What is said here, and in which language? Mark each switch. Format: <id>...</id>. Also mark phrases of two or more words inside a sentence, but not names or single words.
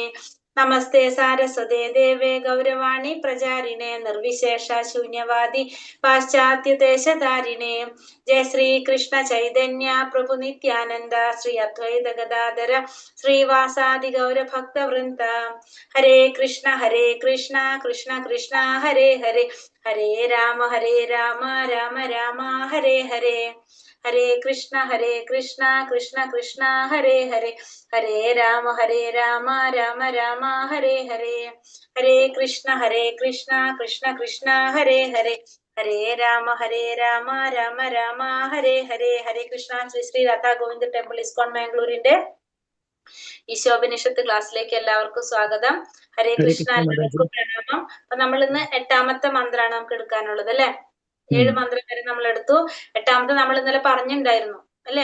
<sa>നമസ്തേ സാരസ്വതേ ദേവേ ഗൗരവാണി പ്രചാരിണേ നിർവിശേഷ ശൂന്യവാദി പാശ്ചാത്യദേശധാരിണേ. ജയ ശ്രീ കൃഷ്ണ ചൈതന്യ പ്രഭു നിത്യാനന്ദ ശ്രീ അദ്വൈത ഗദാധര ശ്രീവാസാദി ഗൗരഭക്തവൃന്ദ. ഹരേ കൃഷ്ണ കൃഷ്ണ കൃഷ്ണ ഹരേ ഹരേ, ഹരേ രാമ രാമ രാമ ഹരേ ഹരേ. ഹരേ കൃഷ്ണ കൃഷ്ണ കൃഷ്ണ ഹരേ ഹരേ, ഹരേ രാമ രാമ രാമ ഹരേ ഹരേ. ഹരേ കൃഷ്ണ കൃഷ്ണ കൃഷ്ണ ഹരേ ഹരേ, ഹരേ രാമ രാമ രാമ ഹരേ ഹരേ. ഹരേ കൃഷ്ണ.</sa> <ml>ശ്രീ ശ്രീ രാധാ ഗോവിന്ദ ടെമ്പിൾ ഇസ്കോൺ മാംഗ്ലൂരിന്റെ ഈശോപനിഷത്ത് ക്ലാസ്സിലേക്ക് എല്ലാവർക്കും സ്വാഗതം. ഹരേ കൃഷ്ണ. എല്ലാവർക്കും പ്രണാമം. അപ്പൊ നമ്മൾ ഇന്ന് 8ാമത്തെ മന്ത്രമാണ് നമുക്ക് എടുക്കാനുള്ളത് അല്ലെ. 7 മന്ത്രം വരെ നമ്മൾ എടുത്തു. 8ാമത്തെ നമ്മൾ ഇന്നലെ പറഞ്ഞിട്ടുണ്ടായിരുന്നു അല്ലെ.</ml>